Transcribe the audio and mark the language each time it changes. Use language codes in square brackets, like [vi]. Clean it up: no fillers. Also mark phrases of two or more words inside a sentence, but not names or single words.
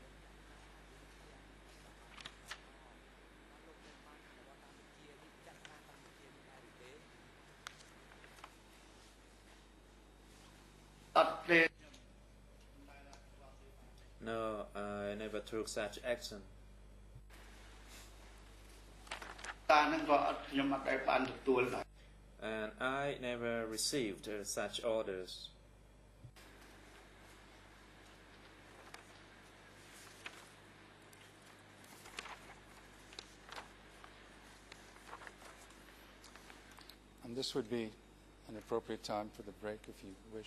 [en] No, I never took such action. [km] តាហ្នឹងក៏អត់ខ្ញុំអត់ដែលបានទទួលដែរ [en] And I never received such orders. And this would be an appropriate time for the break if you wish.